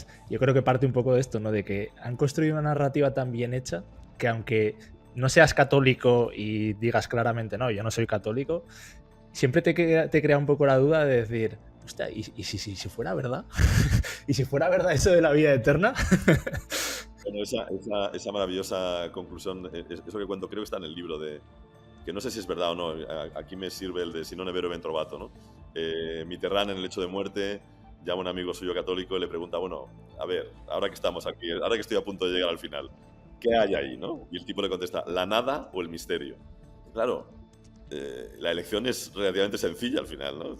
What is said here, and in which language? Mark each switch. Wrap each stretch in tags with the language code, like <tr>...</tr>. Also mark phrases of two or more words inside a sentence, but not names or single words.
<es>Yo creo que parte un poco de esto, ¿no? De que han construido una narrativa tan bien hecha que aunque no seas católico y digas claramente, no, yo no soy católico, siempre te crea un poco la duda de decir, hostia, ¿y si fuera verdad? ¿Y si fuera verdad eso de la vida eterna? Bueno, esa maravillosa conclusión, eso que cuento, creo que está en el libro de... que no sé si es verdad o no, aquí me sirve el de</es> <it>si non è vero ben trovato,</it> <es>¿no? Mitterrand en el hecho de muerte llama a un amigo suyo católico y le pregunta, bueno, a ver, ahora que estamos aquí, ahora que estoy a punto de llegar al final, ¿qué hay ahí, no? Y el tipo le contesta, ¿la nada o el misterio? Claro, la elección es relativamente sencilla al final, ¿no?</es>